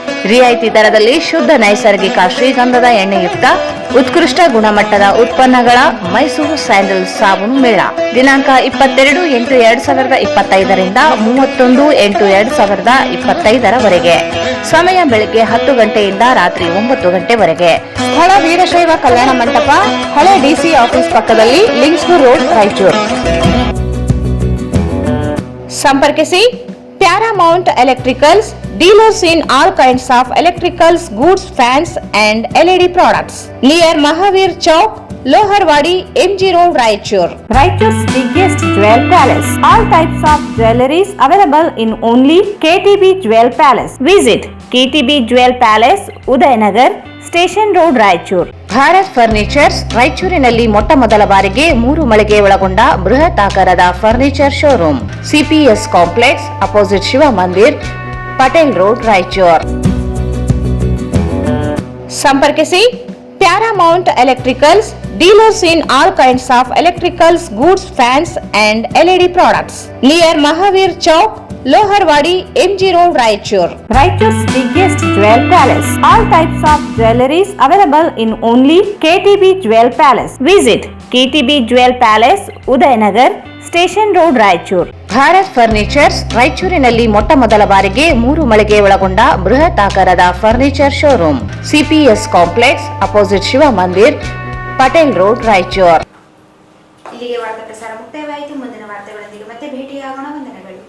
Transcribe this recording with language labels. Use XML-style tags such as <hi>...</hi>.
<kn>ರಿಯಾಯಿತಿ ದರದಲ್ಲಿ ಶುದ್ಧ ನೈಸರ್ಗಿಕ ಶ್ರೀಗಂಧದ ಎಣ್ಣೆಯುಕ್ತ ಉತ್ಕೃಷ್ಟ ಗುಣಮಟ್ಟದ ಉತ್ಪನ್ನಗಳ ಮೈಸೂರು ಸ್ಯಾಂಡಲ್ ಸಾಬೂನು ಮೇಳ ದಿನಾಂಕ 22/8/2025 ರಿಂದ 31/8/2025 ಸಮಯ ಬೆಳಗ್ಗೆ 10 ಗಂಟೆಯಿಂದ ರಾತ್ರಿ 9 ಗಂಟೆವರೆಗೆ. ಸ್ಥಳ ವೀರಶೈವ ಕಲ್ಯಾಣ ಮಂಟಪ, ಹಳೆ ಡಿಸಿ ಆಫೀಸ್ ಪಕ್ಕದಲ್ಲಿ, ಲಿಂಕ್ಸ್ಗೂರ್ ರೋಡ್, ರಾಯಚೂರು.</kn> <en>ಸಂಪರ್ಕಿಸಿ Paramount electricals, dealers in all kinds of electricals, goods, fans and LED products. Near Mahavir Chowk, Loharwadi, MG Road, Raichur. Raichur's biggest jewel palace. All types of jewelries available in only KTB Jewel Palace. Visit KTB Jewel Palace, Udayanagar, Station Road, Raichur.</en> <kn>Bharat furnitures ರಾಯಚೂರಿನಲ್ಲಿ ಮೊಟ್ಟ ಮೊದಲ ಬಾರಿಗೆ 3 ಮಳಿಗೆ ಒಳಗೊಂಡ ಬೃಹತ್ ಆಕಾರದ furniture showroom.</kn> <en>CPS complex, opposite Shiva Mandir, Patel road, Raichur. ಸಂಪರ್ಕಿಸಿ Paramount electricals, dealers in all kinds of electricals, goods, fans and LED products. Near Mahavir Chowk, Loharwadi, MG Road, Raichur. Raichur's biggest jewel palace. All types of jewelries available in only KTB Jewel Palace. Visit KTB Jewel Palace, Udayanagar, station road, Raichur.</en> <kn>Bharat furnitures ರಾಯಚೂರಿನಲ್ಲಿ ಮೊಟ್ಟ ಮೊದಲ ಬಾರಿಗೆ 3 ಮಳಿಗೆ ಒಳಗೊಂಡ ಬೃಹತ್ ಆಕಾರದ furniture showroom.</kn> <en>CPS complex, opposite Shiva Mandir, Patel road, Raichur.</en> <kn>ಇಲ್ಲಿಗೆ ವಾರ್ತಾ ಪ್ರಸಾರ ಮುಕ್ತಾಯವಾಯಿತು. ಮುಂದಿನ ವಾರ್ತೆಗಳೊಂದಿಗೆ ಮತ್ತೆ ಭೇಟಿಯಾಗೋಣ. ವಂದನೆಗಳು.</kn>